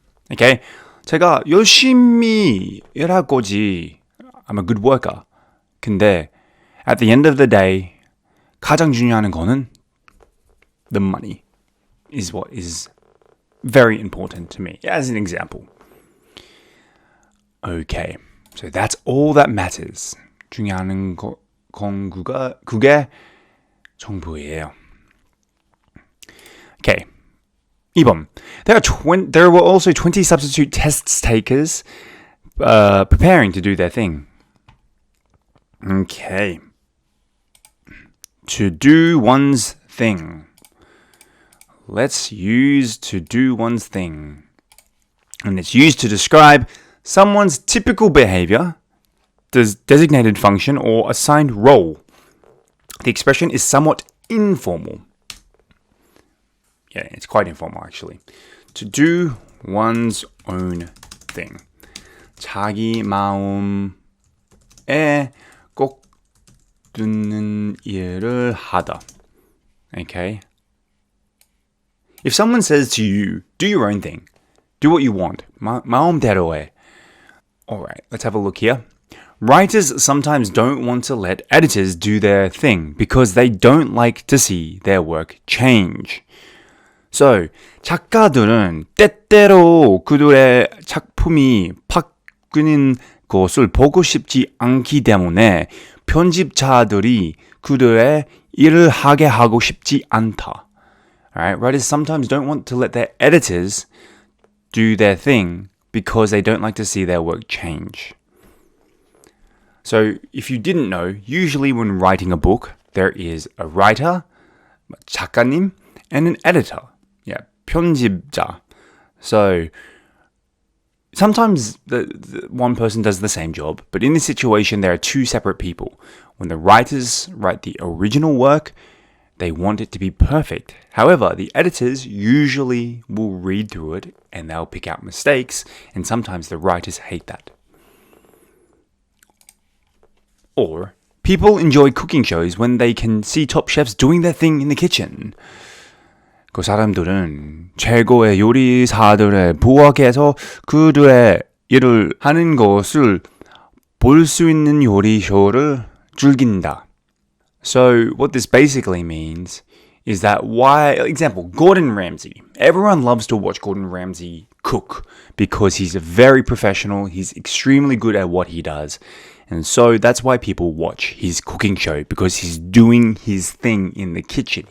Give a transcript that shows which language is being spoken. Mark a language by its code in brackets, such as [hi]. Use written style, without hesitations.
[en] Okay? [ko] 제가 열심히 일할 거지. [en] I'm a good worker. 근데 at the end of the day, [ko] 가장 중요한 거는 [en] the money is what is very important to me, as an example. Okay, so that's all that matters. [ko] 중요한 건 그게 전부예요. [en] Okay, 2번. There were also 20 substitute test takers preparing to do their thing. Okay. To do one's thing. Let's use to do one's thing. And it's used to describe someone's typical behavior, designated function, or assigned role. The expression is somewhat informal. Yeah, it's quite informal actually. To do one's own thing. [ko] 자기 마음에 꼭 드는 일을 하다. [en] Okay? If someone says to you, do your own thing, do what you want, [ko] 마음대로 해. [en] Alright, let's have a look here. Writers sometimes don't want to let editors do their thing because they don't like to see their work change. [ko] So, 작가들은 때때로 그들의 작품이 바뀌는 것을 보고 싶지 않기 때문에 편집자들이 그들의 일을 하게 하고 싶지 않다. [en] Alright, writers sometimes don't want to let their editors do their thing because they don't like to see their work change. So if you didn't know, usually when writing a book, there is a writer, 작가님, and an editor. Yeah, 편집자. So sometimes the one person does the same job, but in this situation, there are two separate people. When the writers write the original work, they want it to be perfect. However, the editors usually will read through it and they'll pick out mistakes, and sometimes the writers hate that. Or, people enjoy cooking shows when they can see top chefs doing their thing in the kitchen. [ko] 그 사람들은 최고의 요리사들의 부엌에서 그들의 일을 하는 것을 볼 수 있는 요리 쇼를 즐긴다. [en] So what this basically means is that example, Gordon Ramsay. Everyone loves to watch Gordon Ramsay cook because he's a very professional, he's extremely good at what he does. And so that's why people watch his cooking show, because he's doing his thing in the kitchen.